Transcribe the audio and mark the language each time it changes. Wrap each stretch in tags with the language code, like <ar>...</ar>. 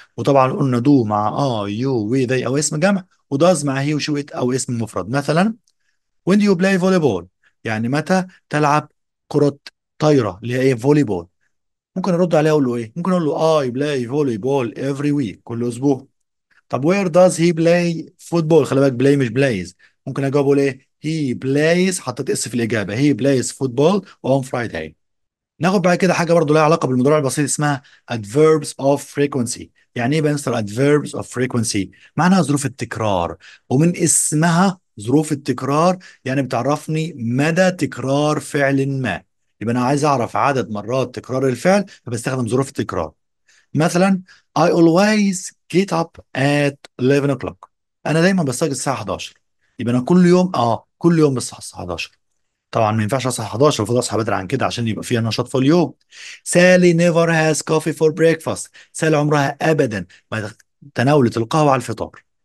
<ar>وطبعا قلنا دو مع يو وي ذي او اسم جمع، وداز مع هي وشو ات او اسم مفرد. مثلا</ar> <en>when do you play volleyball،</en> <ar>يعني متى تلعب كرة طايرة اللي هي ايه فولي بول. ممكن ارد عليه اقول له ايه؟ ممكن اقول له</ar> <en>I play volleyball every week</en> <ar>كل اسبوع. طب</ar> <en>where does he play football؟</en> <ar>خلي بالك</ar> <en>play مش plays.</en> <ar>ممكن اجاوبه اقول ايه؟ he plays، حطيت اس في الاجابة،</ar> <en>he plays football on Friday.</en> <ar>ناخد بعد كده حاجه برضو لها علاقه بالمضارع البسيط اسمها</ar> <en>adverbs of frequency.</en> <ar>يعني ايه بقى مستر</ar> <en>adverbs of frequency؟</en> <ar>معناها ظروف التكرار، ومن اسمها ظروف التكرار يعني بتعرفني مدى تكرار فعل ما. يبقى انا عايز اعرف عدد مرات تكرار الفعل فبستخدم ظروف التكرار.</ar> <en>مثلا I always get up at 11 o'clock.</en> <ar>انا دايما بستيقظ الساعه 11. يبقى انا كل يوم كل يوم بصحى الساعه 11. طبعا ما ينفعش اصحى 11، المفروض اصحى بدري عن كده عشان يبقى فيها نشاط في اليوم. سالي نيفر هاز كوفي فور بريكفاست. سالي عمرها ابدا ما تناولت القهوه على الفطار.</ar>